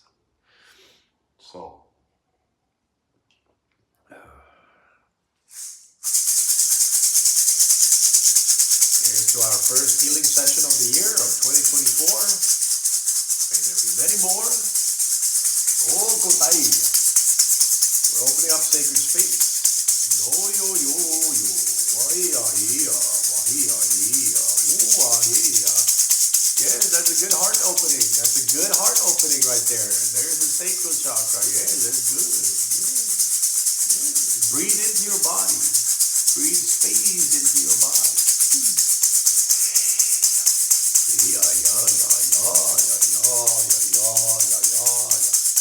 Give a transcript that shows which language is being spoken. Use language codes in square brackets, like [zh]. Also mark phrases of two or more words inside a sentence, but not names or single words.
[en] So, here's to our first healing session of the year of 2024. May there be many more. Oh, Kotaiya. We're opening up sacred space. No, yo, yo, yo. Wahia, hia, wahia, hia, wahia. Yes, that's a good heart opening. That's a good heart opening right there. There's the sacral chakra. Yes, that's good. Yes. Breathe into your body. Breathe space into your body. Yeah, yeah, yeah, yeah, yeah, yeah, yeah, yeah, yeah, yeah.